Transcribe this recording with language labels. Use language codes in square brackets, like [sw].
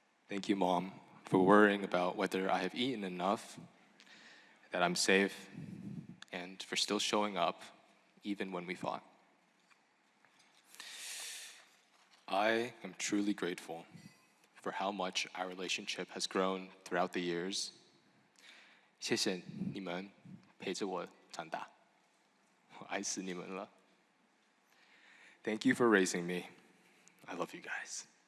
[en] Thank you, Mom, for worrying about whether I have eaten enough, that I'm safe, and for still showing up even when we fought. I am truly grateful for how much our relationship has grown throughout the years. [zh] 谢谢你们陪着我长大，我爱死你们了。 [en] Thank you for raising me. I love you guys.